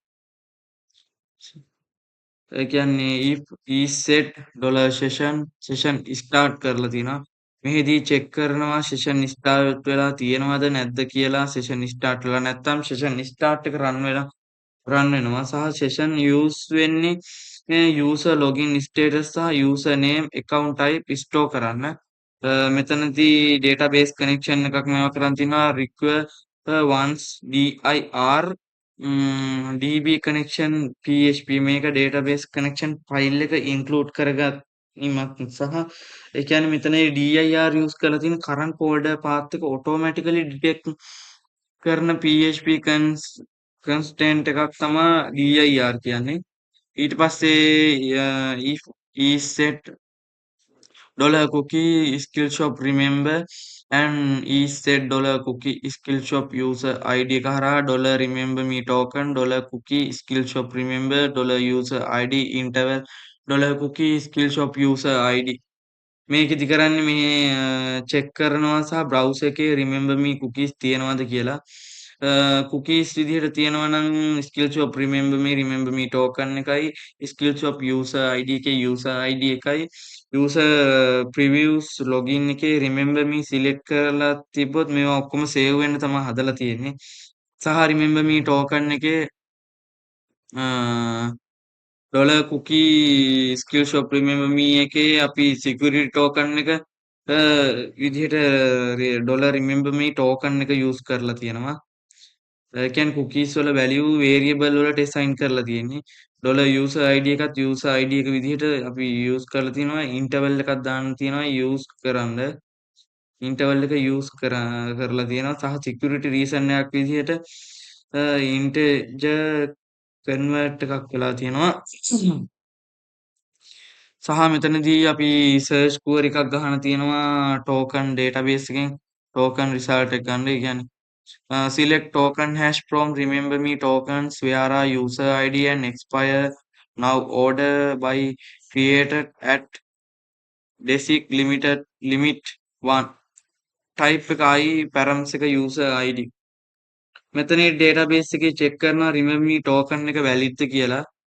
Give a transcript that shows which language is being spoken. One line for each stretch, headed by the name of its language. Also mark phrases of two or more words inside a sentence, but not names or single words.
Sinhala: ඒ කියන්නේ
English: if is set $session start
Sinhala: කරලා තියෙනවා. මෙහිදී check කරනවා
English: session start
Sinhala: වෙලා තියෙනවද නැද්ද කියලා.
English: session start
Sinhala: වෙලා නැත්නම්
English: session start
Sinhala: එක run වෙනවා සහ session use වෙන්නේ
English: user login status
Sinhala: සහ
English: user name account type store
Sinhala: කරන්න. මෙතනදී
English: database connection
Sinhala: එකක් මේවා කරන් තිනවා
English: require once dir DB connection PHP
Sinhala: මේක
English: database connection file
Sinhala: එක ඉන්ක්ලූඩ් කරගැනීමක් සහ ඒ කියන්නේ මෙතන
English: dir use
Sinhala: කරලා තියෙන
English: current folder path
Sinhala: එක automatically detect කරන
English: PHP constraint
Sinhala: එකක් තමයි dir කියන්නේ.
English: ඊට පස්සේ if is set $cookie skill shop remember and is set $cookie skill shop user ID
Sinhala: එක හරහා
English: $remember me token $cookie skill shop remember $user ID interval $cookie skill shop user ID
Sinhala: මේකෙදි කරන්නේ මේ චෙක් කරනවා සහ බ්‍රවුසර් එකේ
English: remember me cookies
Sinhala: තියෙනවද කියලා. cookies විදිහට තියෙනවා නම්
English: skill shop remember me token
Sinhala: එකයි
English: skill shop user ID
Sinhala: එකේ
English: user ID
Sinhala: එකයි
English: user previews login
Sinhala: එකේ
English: remember me select
Sinhala: කරලා තිබ්බොත් මේවා ඔක්කොම save වෙන්න තමයි හදලා තියෙන්නේ. සහ
English: remember me token
Sinhala: එකේ
English: $cookie skill shop remember me
Sinhala: එකේ අපි
English: security token
Sinhala: එක විදිහට
English: $remember me token
Sinhala: එක use කරලා තියෙනවා. ඒ කියන්නේ cookies වල
English: value variable
Sinhala: වලට assign කරලා තියෙන්නේ.
English: $user ID
Sinhala: එකත්
English: user ID
Sinhala: එක විදිහට අපි use කරලා තියෙනවා. interval එකක් දාන්න තියෙනවා use කරන්න. interval එක use කරලා තියෙනවා සහ
English: security reason
Sinhala: එකක් විදිහට
English: integer convert
Sinhala: එකක් වෙලා තියෙනවා. සහ මෙතනදී අපි
English: search query
Sinhala: එකක් ගහන්න තියෙනවා
English: token database
Sinhala: එකෙන්
English: token result
Sinhala: එක ගන්න. ඒ කියන්නේ
English: select token hash from remember me tokens where are user ID and expire now order by created at desic limit 1 type එකයි params එක user ID.
Sinhala: මෙතන database එකේ check කරනවා
English: remember me token
Sinhala: එක valid ද කියලා.